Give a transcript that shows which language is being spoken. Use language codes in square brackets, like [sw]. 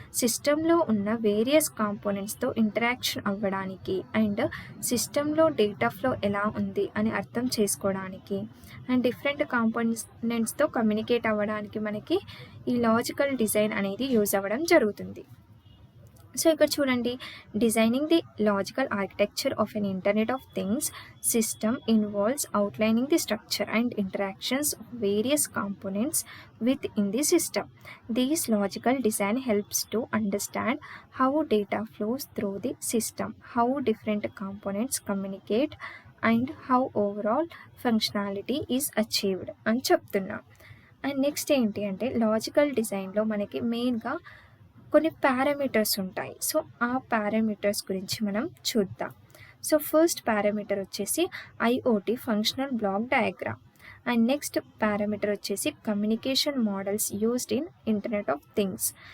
[te] సిస్టంలో ఉన్న various కాంపోనెంట్స్తో interaction అవ్వడానికి అండ్ సిస్టంలో డేటా ఫ్లో ఎలా ఉంది అని అర్థం చేసుకోవడానికి అండ్ డిఫరెంట్ కాంపోనెంట్స్తో కమ్యూనికేట్ అవ్వడానికి మనకి ఈ లాజికల్ డిజైన్ అనేది యూజ్ అవ్వడం జరుగుతుంది. [en] so [te] ఇక్కడ చూడండి, [en] Designing the logical architecture of an internet of things system involves outlining the structure and interactions of various components within the system. This logical design helps to understand how data flows through the system, how different components communicate, and how overall functionality is achieved [te] అని చెప్తున్నా. And next ఏంటి అంటే logical డిజైన్లో మనకి మెయిన్గా కొన్ని parameters ఉంటాయి. So ఆ పారామీటర్స్ గురించి మనం చూద్దాం. సో ఫస్ట్ పారామీటర్ వచ్చేసి IoT functional block diagram. And next parameter వచ్చేసి communication models used in internet of things.